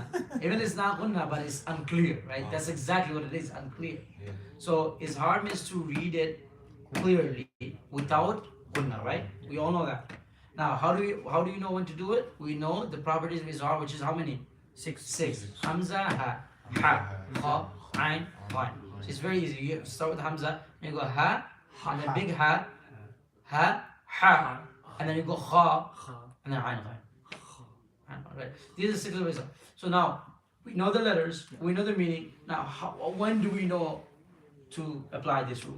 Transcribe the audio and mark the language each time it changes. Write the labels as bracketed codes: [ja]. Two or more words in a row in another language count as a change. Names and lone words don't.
[en] Even it's not gunna, but it's unclear, right? Oh. That's exactly what it is, unclear. Yeah. So it's hard means to read it clearly without gunna, right? We all know that. Now, how do you know when to do it? We know the properties of izhar, which is how many? 6. Hamza, ha, kha, ain, ghain. So it's very easy. You start with Hamza, and you go ha, and then big ha, and then you go kha, and then ain, ghain. Right? These are 6 of izhar. So now we know the letters, we know the meaning. Now, when do we know to apply this rule?